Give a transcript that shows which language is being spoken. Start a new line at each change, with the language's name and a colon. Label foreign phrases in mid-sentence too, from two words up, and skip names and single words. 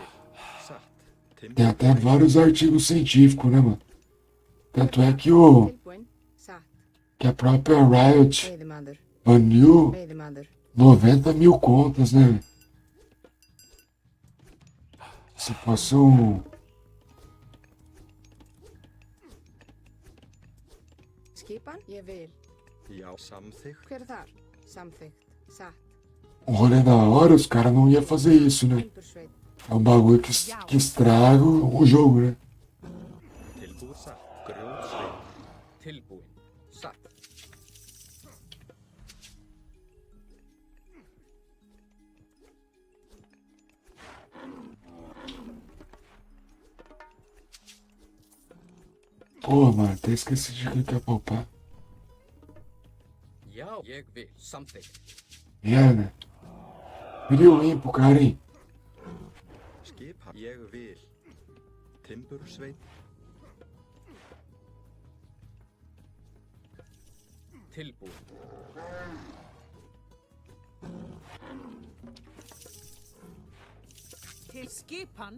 Portuguese: Tem até vários artigos científicos, né, mano? Tanto é que a própria Riot baniu 90 mil contas, né? Se fosse um...
Icelandic: Skipan? Ég vil. Já, samþykkt. Hver er þar? Samþykkt. Satt.
Portuguese: Um rolê da hora, os caras não iam fazer isso, né? É um bagulho que estraga o jogo, né?
Icelandic: Tilbúið satt. Grjótsveið. Tilbúin. Satt.
Portuguese: Pô, mano, até esqueci de clicar poupar.
Icelandic: Já, ég vil. Samþykkt.
Portuguese: É, né? Virei o win pro cara, hein?
Icelandic: Skipan. Ég vil. Timbursveið. Tilbúin. Til skipan.